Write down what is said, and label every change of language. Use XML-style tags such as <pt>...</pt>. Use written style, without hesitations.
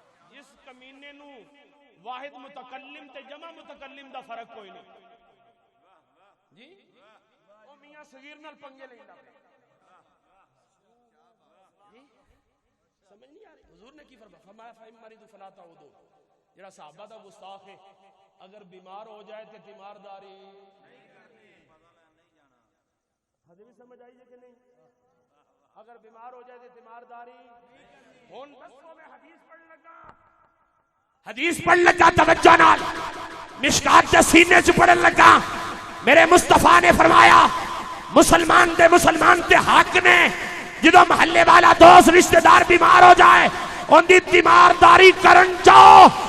<pa>جس کمینے نو واحد متکلم تے جمع متکلم دا فرق کوئی نہیں جی، او میاں صغیر نال پنگے لیندا جی، سمجھ نہیں آ رہی.</pa> <ar>حضور نے کی فرمایا فَإِن مَرِضُوا فَلَا تَعُودُوهُمْ.</ar> <pa>جڑا صحابہ دا گستاخ ہے اگر بیمار ہو جائے تو تیمارداری حدیث بھی سمجھ آئی ہے کہ نہیں؟ اگر بیمار ہو جائے تو تیمارداری. ہون دسو میں حدیث پڑھ لگا توجہ نال مشکات دے سینے چ پڑھن لگا. میرے مصطفیٰ نے فرمایا مسلمان تے حق نے جدو محلے والا دوست رشتہ دار بیمار ہو جائے ان دی تیمارداری کرن جاؤ.</pa>